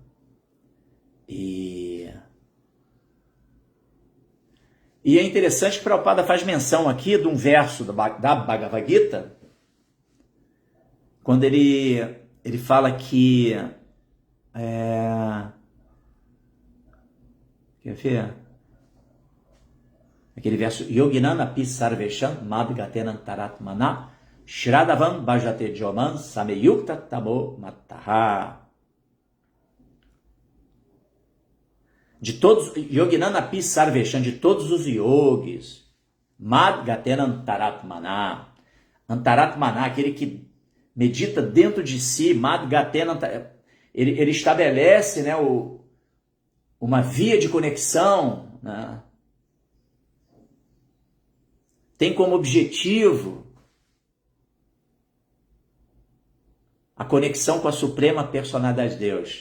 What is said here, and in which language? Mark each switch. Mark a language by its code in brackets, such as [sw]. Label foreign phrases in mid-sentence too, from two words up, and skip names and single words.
[pt] E é interessante que Prabhupada faz menção aqui de um verso da Bhagavad Gita, quando ele fala que quer ver? Aquele verso [sa] योगिनाम् अपि सर्वेषां मद्गतेन अन्तरात्मना श्रद्धावान् भजते यो मां स मे युक्त तमो मतः. [pt] de todos, [sa] योगिनामपि सर्वेषाम्, [pt] de todos os yogis, [sa] मद् गतेन अन्तरात्मना, अन्तरात्मना, [pt] aquele que medita dentro de si, [sa] मद् गतेन, [pt] ele estabelece, né, uma via de conexão, né, tem como objetivo a conexão com a suprema personalidade de Deus.